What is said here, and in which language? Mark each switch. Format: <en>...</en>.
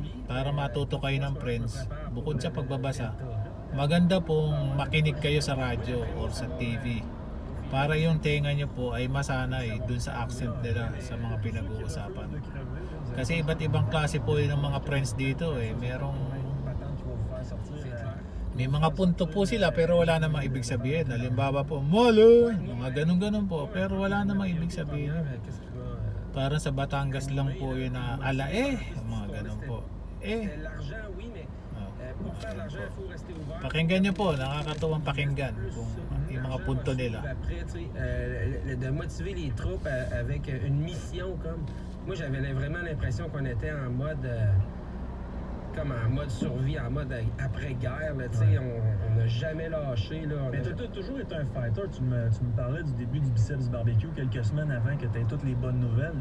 <tl>para matuto kayo ng friends, bukod sa pagbabasa, maganda pong makinig kayo sa radyo or sa TV para yung tenga nyo po ay masanay dun sa accent nila sa mga pinag-uusapan. Kasi iba't ibang klase po yun ng mga friends dito merong</tl> <fr>patente qui va vous faire sortir.</fr> <tl>may mga punto po sila pero wala namang ibig sabihin. Halimbawa po, malo, mga ganun-ganun po, pero wala namang ibig sabihin.</tl> <fr>Qu'est-ce qui va...</fr> <tl>Para sa Batangas lang po yun na mga ganun po.</tl> <fr>L'argent, oui, mais pour faire l'argent, il faut rester ouvert.</fr> <tl>Pakinggan nyo po, nakakatuwang pakinggan kung yung mga punto nila.</tl> <fr>Après, tu sais, de motiver les troupes avec une mission comme... Moi, j'avais vraiment l'impression qu'on était en mode... comme en mode survie, en mode après-guerre, là, tu sais, on n'a jamais lâché, là. Mais t'as toujours été un fighter. Tu me parlais du début du Biceps Barbecue quelques semaines avant que t'aies toutes les bonnes nouvelles.</fr>